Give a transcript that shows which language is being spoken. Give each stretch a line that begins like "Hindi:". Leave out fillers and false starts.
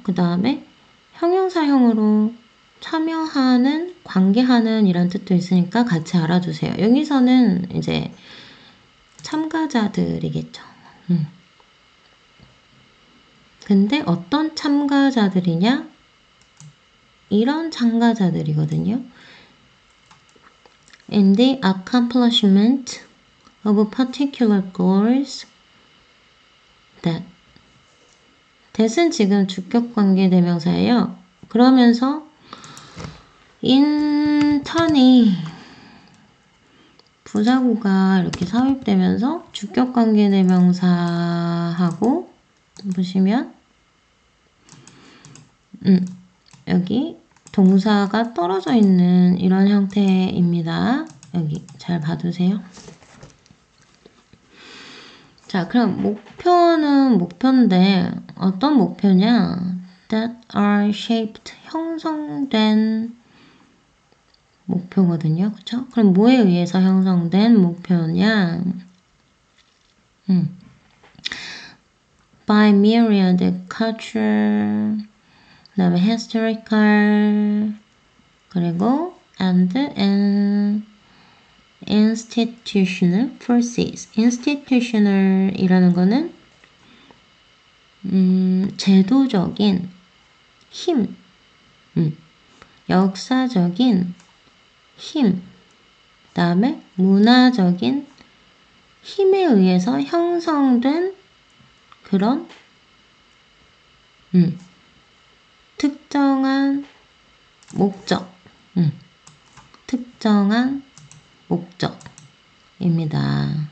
Korean: 그 다음에 형용사형으로 참여하는, 관계하는 이런 뜻도 있으니까 같이 알아주세요. 여기서는 이제 참가자들이겠죠. 근데 어떤 참가자들이냐? 이런 참가자들이거든요.
English: In the accomplishment of particular goals that.
Korean: that은 지금 주격관계 대명사예요. 그러면서
English: in turn
Korean: 이 부사구가 이렇게 삽입되면서 주격관계 대명사하고 보시면 여기 동사가 떨어져 있는 이런 형태입니다. 여기 잘 봐두세요. 자, 그럼 목표는 목표인데 어떤 목표냐?
English: That are shaped,
Korean: 형성된 목표거든요. 그쵸? 그럼 뭐에 의해서 형성된 목표냐?
English: By myriad culture,
Korean: 그다음에
English: historical,
Korean: 그리고
English: and institutional forces.
Korean: institutional이라는 거는 제도적인 힘, 역사적인 힘, 그다음에 문화적인 힘에 의해서 형성된 그런 특정한 목적, 특정한 목적입니다.